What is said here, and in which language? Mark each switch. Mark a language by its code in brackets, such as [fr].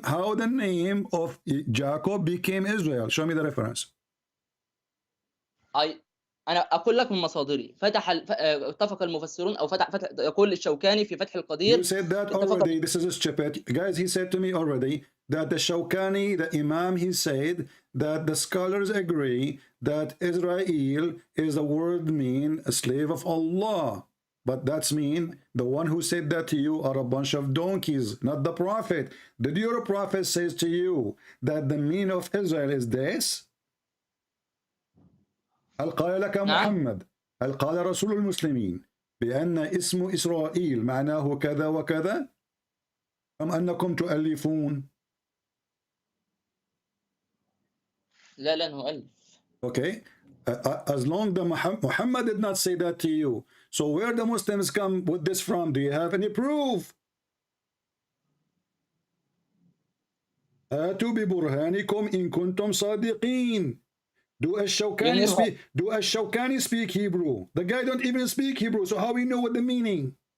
[en] How the name of Jacob became Israel? Show me the reference. [ar] أنا أقول لك من مصادري. اتفق المفسرون أو يقول الشوكاني في فتح القدير. [en] You said that already. This is stupid. Guys, he said to me already that the Shawkani, the Imam, he said that the scholars agree that Israel is the word mean a slave of Allah. But that's mean the one who said that to you are a bunch of donkeys, not the prophet. Did your prophet says to you that the meaning of Israel is this? [ar] هل قال لك محمد هل قال رسول المسلمين بأن اسم إسرائيل معناه كذا وكذا أم أنكم تؤلفون؟ لا نؤلف. [en] Okay, as long as Muhammad did not say that to you, so where the Muslims come with this from? Do you have any proof? [ar] آتوا ببرهانكم إن كنتم صادقين. [en] Do Ash-Shawkani speak Hebrew? The guy don't even speak Hebrew, so how we know what the meaning?